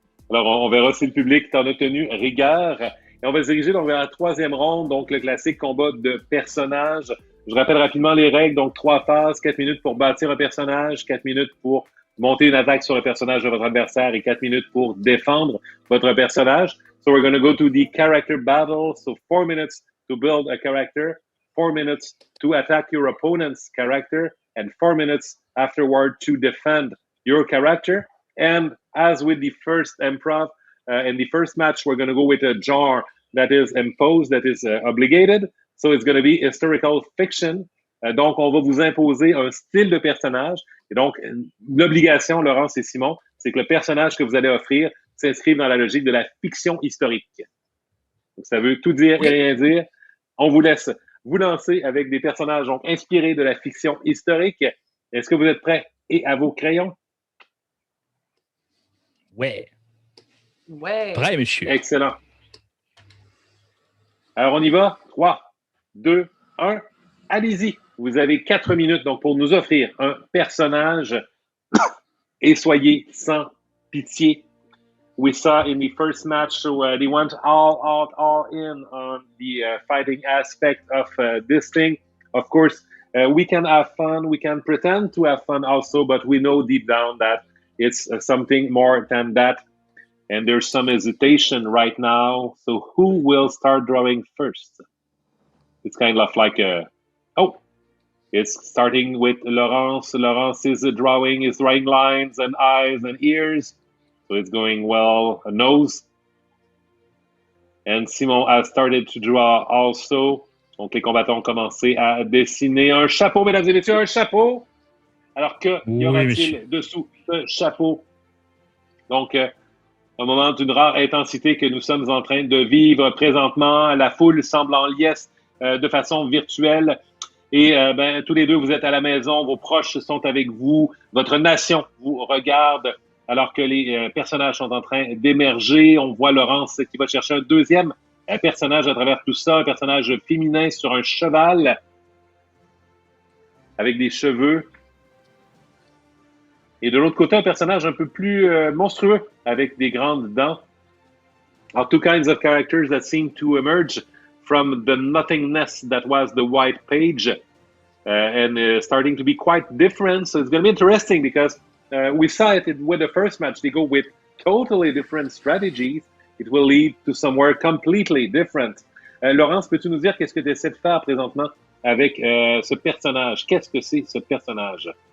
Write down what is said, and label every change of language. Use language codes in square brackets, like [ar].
[fr] Alors, on verra si le public t'en a tenu rigueur. Et on va se diriger donc vers la troisième ronde, donc le classique combat de personnages. Je rappelle rapidement les règles. Donc, 3 phases, 4 minutes pour bâtir un personnage, 4 minutes pour monter une attaque sur le personnage de votre adversaire et 4 minutes pour défendre votre personnage. [en] So we're going to go to the character battle. So 4 minutes to build a character, 4 minutes to attack your opponent's character, and 4 minutes afterward to defend your character. And as with the first improv, in the first match, we're going to go with a genre that is imposed, that is obligated. So it's going to be historical fiction. [fr] Donc, on va vous imposer un style de personnage. Et donc, l'obligation, Laurence et Simon, c'est que le personnage que vous allez offrir s'inscrive dans la logique de la fiction historique. Donc, ça veut tout dire et rien dire. On vous laisse vous lancer avec des personnages donc inspirés de la fiction historique. Est-ce que vous êtes prêts et à vos crayons? Ouais. Ouais. Prêt, monsieur. Excellent. Alors, on y va. 3, 2, 1. Allez-y. Vous avez 4 minutes donc pour nous offrir un personnage et soyez sans pitié. [en] We saw in the first match, so they went all in on the fighting aspect of this thing. Of course, we can have fun. We can pretend to have fun also, but we know deep down that it's something more than that. And there's some hesitation right now. So who will start drawing first? It's kind of like it's starting with Laurence. Laurence is drawing lines and eyes and ears. So it's going well. A nose. And Simon has started to draw also. [fr] Donc, les combattants ont commencé à dessiner un chapeau, mesdames et messieurs, un chapeau. Alors, que y aura-t-il dessous ce chapeau? Donc, un moment d'une rare intensité que nous sommes en train de vivre présentement. La foule semble en liesse de façon virtuelle. Et tous les deux, vous êtes à la maison, vos proches sont avec vous, votre nation vous regarde alors que les personnages sont en train d'émerger. On voit Laurence qui va chercher un deuxième personnage à travers tout ça, un personnage féminin sur un cheval avec des cheveux. Et de l'autre côté, un personnage un peu plus monstrueux avec des grandes dents. [en] All two kinds of characters that seem to emerge from the nothingness that was the white page and starting to be quite different. So it's going to be interesting because we saw it with the first match. They go with totally different strategies. It will lead to somewhere completely different. [fr] Laurence, peux-tu nous dire qu'est-ce que tu essaies de faire présentement avec ce personnage? Qu'est-ce que c'est ce personnage?